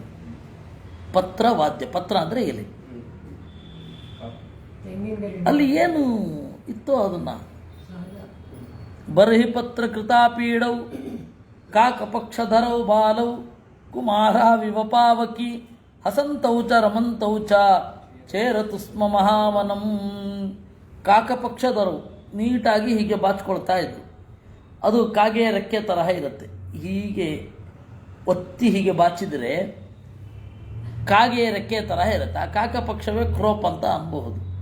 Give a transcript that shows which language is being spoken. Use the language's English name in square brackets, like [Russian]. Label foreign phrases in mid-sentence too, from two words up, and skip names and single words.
[Kannada] ಪತ್ರವಾದ್ಯ, ಪತ್ರ ಅಂದರೆ ಎಲೆ. ಅಲ್ಲಿ ಏನು ಇತ್ತೋ ಅದನ್ನು. [Sanskrit] ಬರ್ಹಿ ಪತ್ರ ಕೃತಾಪೀಡೌ ಕಾಕಪಕ್ಷಧರೌ ಬಾಲೌ ಕುಮಾರಾವಿವ ಪಾವಕಿ ಹಸಂತೌ ಚ ರಮಂತೌ ಚ ಚೇರತು ಸ್ಮ ಮಹಾವನಂ. [Kannada] ಕಾಕಪಕ್ಷಧರವು ನೀಟಾಗಿ ಹೀಗೆ ಬಾಚ್ಕೊಳ್ತಾ ಇತ್ತು. ಅದು ಕಾಗೆಯ ರೆಕ್ಕೆ ತರಹ ಇರುತ್ತೆ. ಹೀಗೆ ಒತ್ತಿ ಹೀಗೆ ಬಾಚಿದರೆ ಕಾಗೆಯ ರೆಕ್ಕೆ ತರಹ ಇರುತ್ತೆ. ಆ ಕಾಕಪಕ್ಷವೇ ಕ್ರೋಪ್ ಅಂತ ಅನ್ಬಹುದು.